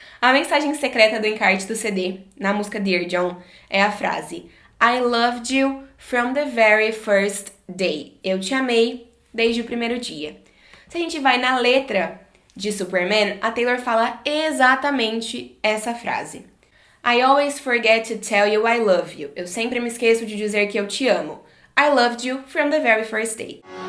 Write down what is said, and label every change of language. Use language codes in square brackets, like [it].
[pt] A mensagem secreta do encarte do CD, na música Dear John, é a frase [en] I loved you from the very first day. [pt] Eu te amei desde o primeiro dia. Se a gente vai na letra de Superman, a Taylor fala exatamente essa frase. [en] I always forget to tell you I love you. [pt] Eu sempre me esqueço de dizer que eu te amo. [en] I loved you from the very first day.